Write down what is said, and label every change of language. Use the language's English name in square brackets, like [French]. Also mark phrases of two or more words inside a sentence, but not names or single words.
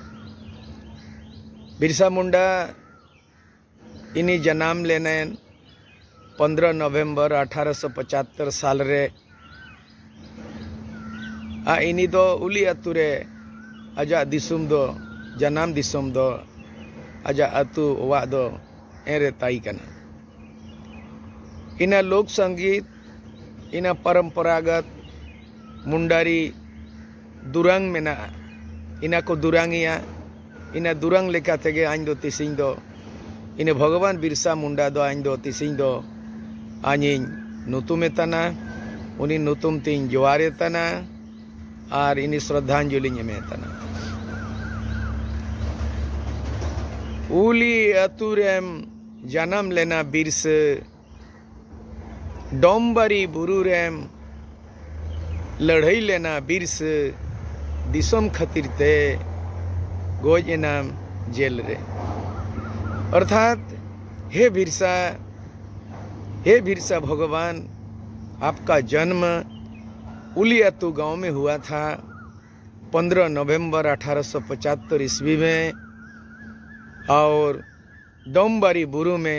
[Mundari] बिरसा मुंडा इनी जन्म लेने 15 नवंबर 1875 साल रे इनी दो उली अतुरे आजा दिसुम दो जन्म दिसुम दो आजा अतु वा दो एरे ताई कना इना लोक संगीत इना परंपरागत मुंडारी दुरंग मेना इना को दुरंगिया इना दुरंग लेका तेगे आइन दो तीसिंग दो इने भगवान बिरसा मुंडा दो आइन दो तीसिंग दो आनिन नुतुमे तना उनी नुतुम तीन जोआरे तना और इनी श्रद्धांजलि में तना उली अतुरेम जन्म लेना बिरस डोंबरी बुरुरेम लड़ाई लेना बिरस दिसम खतिर ते गोज एनाम जेल रे [Hindi] अर्थात हे बिरसा भगवान आपका जन्म उली अतु गांव में हुआ था 15 नवंबर 1875 ईस्वी में और डोंबरी बुरु में